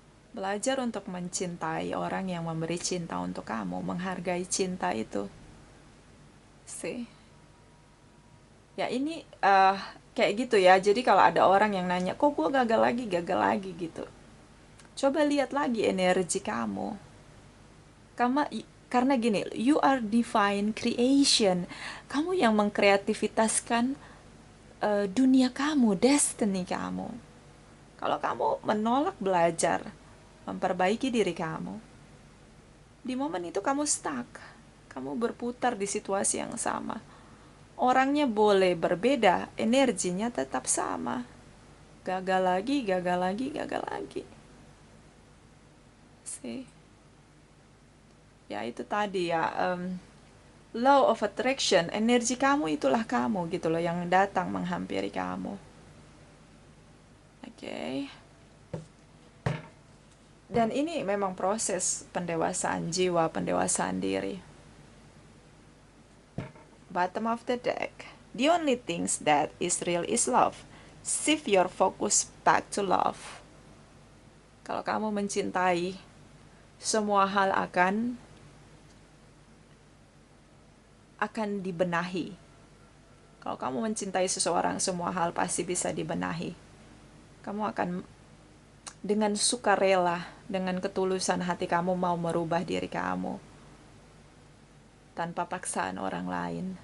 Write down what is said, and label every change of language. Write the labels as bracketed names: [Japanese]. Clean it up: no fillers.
[Indonesian] Belajar untuk mencintai orang yang memberi cinta untuk kamu, menghargai cinta itu. See? Ya ini kayak gitu ya. Jadi kalau ada orang yang nanya, kok gue gagal lagi gitu. Coba lihat lagi energi kamu. Karena gini, [English] you are divine creation. [Indonesian] Kamu yang mengkreativitaskan dunia kamu, destiny kamu. Kalau kamu menolak belajar, memperbaiki diri kamu, di momen itu kamu stuck. Kamu berputar di situasi yang sama. Orangnya boleh berbeda, energinya tetap sama. Gagal lagi, gagal lagi, gagal lagi. See? Ya itu tadi ya, [English] law of attraction, [Indonesian] energi kamu itulah kamu gitu loh yang datang menghampiri kamu. Oke. Dan ini memang proses pendewasaan jiwa, pendewasaan diri. [English] Bottom of the deck. The only things that is real is love. Shift your focus back to love. [Indonesian] Kalau kamu mencintai, semua hal akan dibenahi. Kalau kamu mencintai seseorang, semua hal pasti bisa dibenahi. Kamu akan dengan sukarela, dengan ketulusan hati kamu mau merubah diri kamu tanpa paksaan orang lain.